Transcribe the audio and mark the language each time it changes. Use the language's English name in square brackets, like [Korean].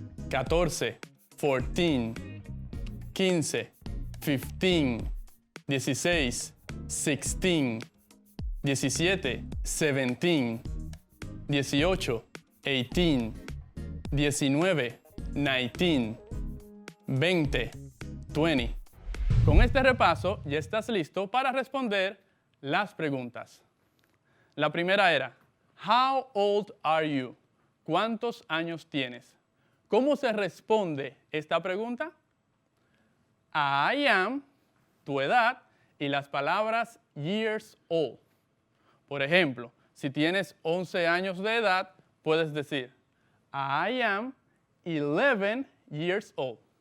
[English] 14, 14, 15, 15, 16, 16, 17, 17, 18, 18, 19, 19, 20, 20. [Spanish] Con este repaso ya estás listo para responder las preguntas. La primera era, [English] How old are you? [Spanish] ¿Cuántos años tienes? ¿Cómo se responde esta pregunta? [English] I am, [Spanish] tu edad, y las palabras [English] years old. [Spanish] Por ejemplo, si tienes 11 años de edad, puedes decir, [English] I am 11 years old.